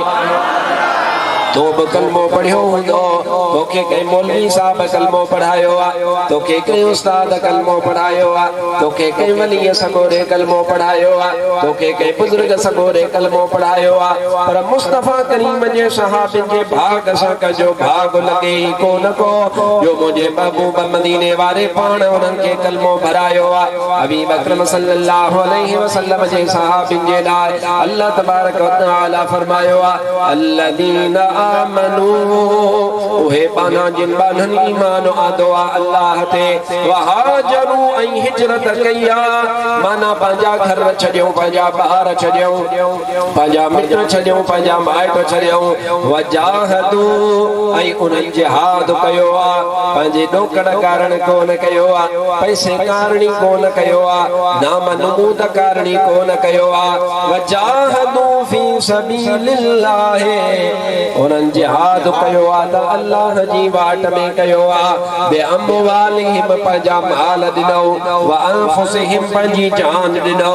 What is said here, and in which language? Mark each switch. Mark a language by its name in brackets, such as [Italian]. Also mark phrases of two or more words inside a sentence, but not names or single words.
[Sindhi] तो बि कलमो पढ़ियो हूंदो तोखे कंहिं मौलवी साहब कलमो पढ़ायो आ तोखे कंहिं उस्ताद कलमो पढ़ायो आ तोखे कंहिं वली सगोरे कलमो पढ़ायो आ तोखे कंहिं बुजुर्ग सगोरे कलमो पढ़ायो आ पर मुस्तफा करीम जे सहाबिन जे भाग सां कजो भाग लगे ही कोन को जो मुंहिंजे महबूब मदीने वारे पाण उन्हनि खे कलमो भरायो आ। हबीब अकरम [Arabic] صلى الله عليه وسلم [Sindhi] जे सहाबिन जे लाइ [Arabic] الله تبارك وتعالى [Sindhi] फरमायो आ [Arabic] الذين آمنوا [Sindhi] उहे बाना जिन बानन ईमान आंदो आ अल्लाह ते वहाजरू ऐं हिजरत कया माना पंहिंजा घर छॾियो पंहिंजा ॿार छॾियो पंहिंजा मित्र छॾियो पंहिंजा माइट छॾियो वजाहदू ऐं उन्हनि जिहाद कयो आ पंहिंजे ॾोकड़ कारण कोन कयो आ पैसे कारणी कोन कयो आ नाम नमूद कारणी कोन कयो आ [Arabic] وجاهدوا في سبيل الله [Sindhi] उन्हनि जिहाद कयो आ त अल्लाह जी वाट में कयो आ बेअम्वालिहिम पंहिंजा माल ॾिनो [Arabic] وأنفسهم [Sindhi] पंहिंजी जान ॾिनो।